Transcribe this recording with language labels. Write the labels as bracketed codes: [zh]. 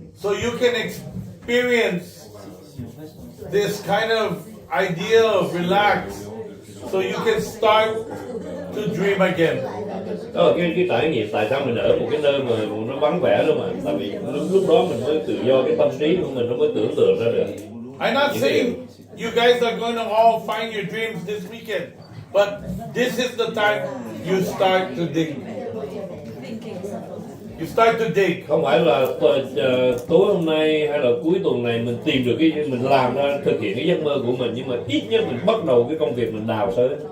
[en] So you can experience this kind of idea of relax. So you can start to dream again. [vi] Đó là cái trải nghiệm tại sao mình ở một cái nơi mà nó vắng vẻ đó mà. Tại vì lúc đó mình mới tự do cái tâm trí của mình nó mới tưởng tượng ra được. [en] I'm not saying you guys are going to all find your dreams this weekend, but this is the time you start to dig. You start to dig. [vi] Không phải là tối hôm nay hay là cuối tuần này mình tìm được mình làm ra thực hiện cái giấc mơ của mình, nhưng mà ít nhất mình bắt đầu cái công việc mình đào sới.